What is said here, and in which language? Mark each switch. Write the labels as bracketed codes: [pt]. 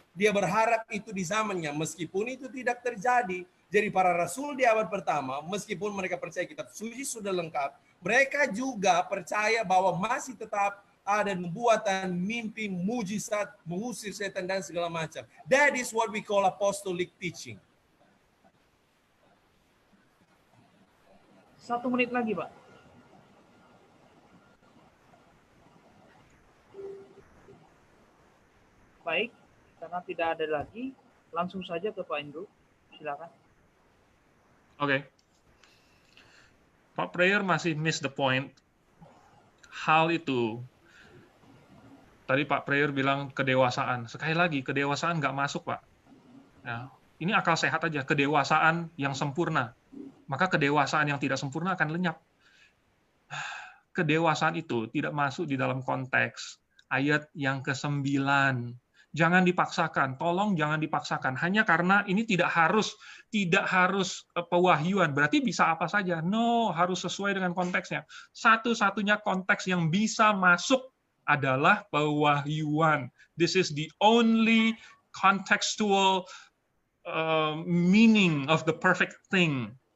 [id] Dia berharap itu di zamannya, meskipun itu tidak terjadi. Jadi para rasul di abad pertama, meskipun mereka percaya kitab suci sudah lengkap, mereka juga percaya bahwa masih tetap ada nubuatan, mimpi, mujizat, mengusir setan dan segala macam. [en] That is what we call apostolic teaching. [id] 1 menit lagi, Pak. Baik, karena tidak ada lagi, langsung saja ke Pak Indro. Silakan. Oke. Pak Prayer masih [en] miss the point. [id] Hal itu, tadi Pak Prayer bilang kedewasaan. Sekali lagi, kedewasaan nggak masuk, Pak. Ya, ini akal sehat aja, kedewasaan yang sempurna. Maka kedewasaan yang tidak sempurna akan lenyap. Kedewasaan itu tidak masuk di dalam konteks ayat yang ke-9. Jangan dipaksakan, tolong jangan dipaksakan. Hanya karena ini tidak harus pewahyuan, berarti bisa apa saja. No, harus sesuai dengan konteksnya. Satu-satunya konteks yang bisa masuk adalah pewahyuan. [en] This is the only contextual meaning of the perfect thing.